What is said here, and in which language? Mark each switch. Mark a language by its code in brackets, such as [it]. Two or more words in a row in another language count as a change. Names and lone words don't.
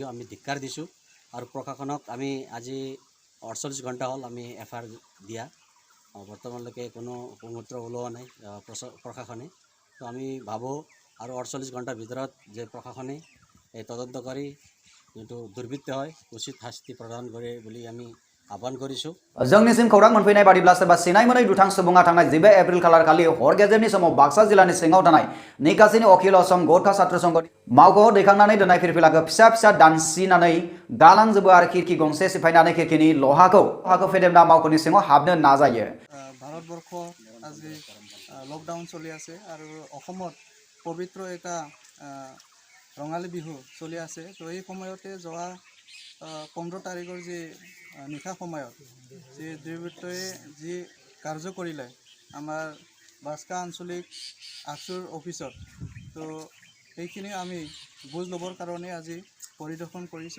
[as] আমি ধিক্কাৰ দিছোঁ। আৰু প্ৰশাসনক আমি আজি 48 ঘণ্টা হ'ল আমি FIR দিয়া। বৰ্তমানলৈকে কোনো উপমূত্ৰ ওলোৱা নাই প্ৰশাসনে। তো আমি ভাবোঁ আৰু 48 ঘণ্টাৰ ভিতৰত যে প্ৰশাসনে এই তদন্ত কৰি যিটো দুৰ্বৃত্ত হয় উচিত শাস্তি প্ৰদান কৰে বুলি আমি আহ্বান কৰিছোঁ। [brx] जोंनिसिम खौरां मोनफैनाय बादिब्ला सोरबा सिनाय मोनै दुथां सुबुङा थांनाय 15 एप्रिल खालार खालि हर गेजेरनि समाव बाक्सा जिल्लानि सिङाव थानाय निकासिनि अखिल असम गोरखा छात्र संघनि मावख'आव दैखांनानै दोननाय फिरफिलाखौ फिसा फिसा दानसिनानै गालांजोबो आरो खिरखि गंसे सिफायनानै खिरखिनि लहाखौ फेदेमना मावख'नि सिङाव हाबनो नाजायो। [as] ভাৰতবৰ্ষ আজি লকডাউন চলি আছে আৰু অসমত পবিত্ৰ এটা ৰঙালী বিহু চলি আছে। তো এই সময়তে যোৱা 15 তাৰিখৰ যি নিশা সময়ত যি দুৰ্বৃত্তই যি কাৰ্য কৰিলে আমাৰ বাক্সা আঞ্চলিক আকচুৰ অফিচত, তো এইখিনি আমি বুজ ল'বৰ কাৰণে আজি পৰিদৰ্শন কৰিছোঁ।